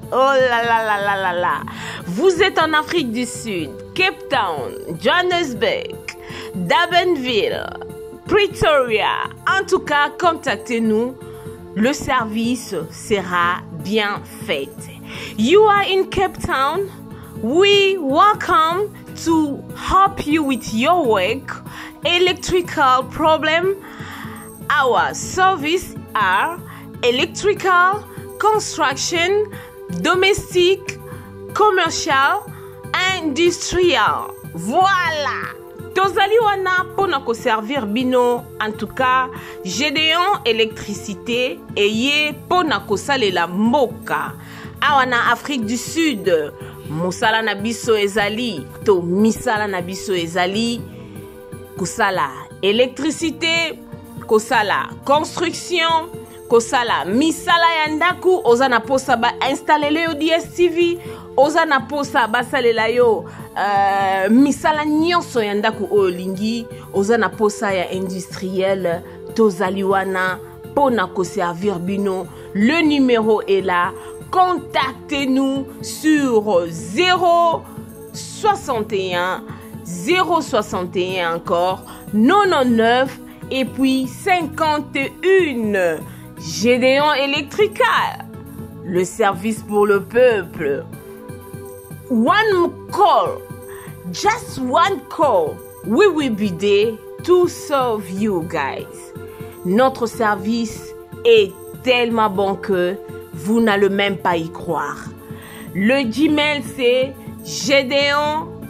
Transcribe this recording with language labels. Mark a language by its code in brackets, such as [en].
[fr] Oh là là là là là là. Vous êtes en Afrique du Sud, Cape Town, Johannesburg, Durbanville, Pretoria. En tout cas, contactez-nous. Le service sera bien fait. [en] You are in Cape Town. We welcome to help you with your work, electrical problem. Our service are electrical, construction, domestic, commercial, industrial. [ln] Voilà. Tozali wana pona ko servir bino. [fr] En tout cas, [ln] Gédéon électricité et ye pona ko salela mboka. Awana Afrique du Sud. Musala na biso ezali to misala na biso ezali kusala électricité, kusala construction, kusala misala ya ndaku, oza na posa ba installer yo DSTV, oza na posa ba salela yo misala nyonso ya ndaku olingi, oza na posa ya industriel tozali wana pona ko servir bino. [fr] Le numéro est là. Contactez-nous sur 061 061 encore 99 et puis 51. Gédéon Electrical, le service pour le peuple. [en] One call, just one call, we will be there to serve you guys. [fr] Notre service est tellement bon que vous n'allez même pas y croire. Le Gmail c'est Gédéon